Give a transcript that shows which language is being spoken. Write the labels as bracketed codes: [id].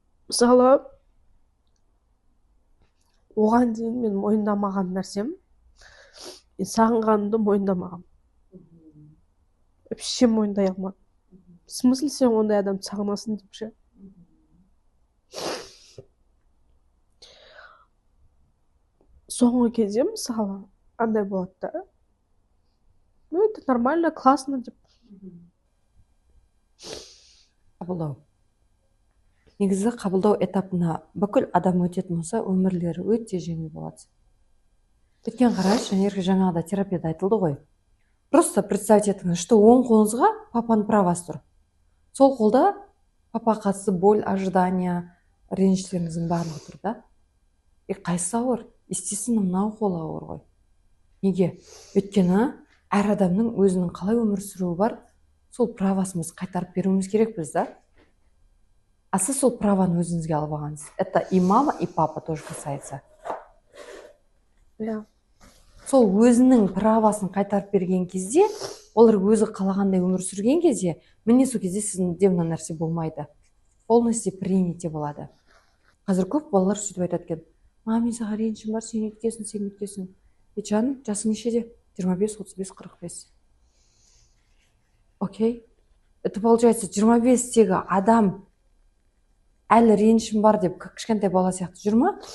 [kk] Мысалы, оған дейін мен мойындамаған нәрсем, мен сағынғанымды мойындамағам. Вообще мойындай алмадым. [ru] В смысле [kk] сен ондай адамды сағынасың деп ше? Соңғы кезде мысалы андай болады да. [ru] Ну, это нормально, классно деп. [kk] Қабылдау. Негізі қабылдау этапына бүкіл адам өтетін болса, өмірлері өте жеңіл болады. Өткен қараш, жаңағыда терапияда айтылды ғой. [ru] Просто представьте [kk] етіңіз, что оң қолыңызға папаның правасы тұр. Сол қолда папа қатысы боль, ожидания, реніштеріңіздің барлығы тұр да. Қайсысы ауыр? Естественно, мынау қол ауыр ғой. Неге? Өйткені әр адамның өзінің қалай өмір сүруі бар, сол правасымыз қайтарып беруіміз керек біз да. А сіз сол праваны өзіңізге алып алғансыз. [ru] Это и мама, и папа тоже касается. Сол өзінің правасын қайтарып берген кезде, олар өзі қалағандай өмір сүрген кезде, міне сол кезде сізде мына нәрсе болмайды. Полностью принятие болады. [kk] Қазір көп балалар сөйтіп айтады екен: "Мама, мен саған ренішім бар, сен өткесің, сен өткесің." Жаным, жасың нешеде? 25, 35, 45. Окей. [ru] Это получается [kk] 25-тегі адам әлі ренішім бар деп кішкентай бала сияқты жүр ма?